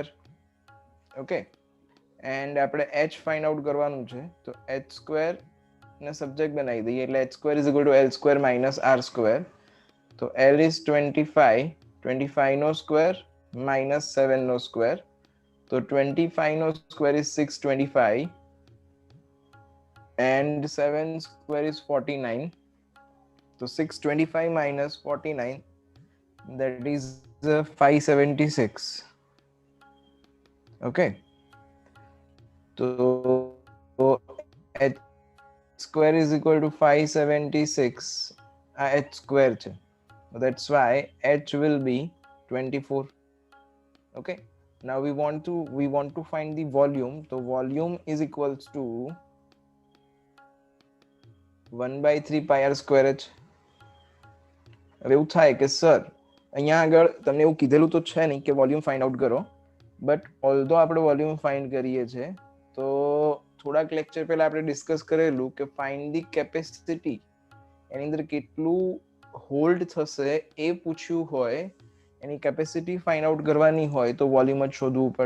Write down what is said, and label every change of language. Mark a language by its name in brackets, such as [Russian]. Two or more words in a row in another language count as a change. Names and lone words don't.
[English] Okay, and આપણે h find out [Gujarati] કરવાનું છે, તો [English] h square [Gujarati] ને સબ્જેક્ટ બનાવી દઈએ એટલે [English] h square is equal to l square minus r square. તો l is 25, 25 નો square minus 7 નો square. તો 25 નો square is 625 and 7 square is 49. So 625 minus 49, that is 576. Okay, so h square is equal to 576 h square છે. That's why h will be 24. Okay, now we want to find the volume. So volume is equals to 1/3 pi r square h. [Gujarati] હવે એવું થાય કે સર અહીંયા આગળ તમને એવું કીધેલું તો છે નહીં કે [English] volume find out [Gujarati] કરો, [English] but although [Gujarati] આપણે [English] volume find [Gujarati] કરીએ છીએ તો થોડાક લેક્ચર પહેલા આપણે ડિસ્કસ કરેલું કે [English] find the capacity, [Gujarati] એની અંદર કેટલું હોલ્ડ થશે એ પૂછ્યું હોય, એની [English] capacity find out [Gujarati] કરવાની હોય તો વોલ્યુમ જ શોધવું પડે.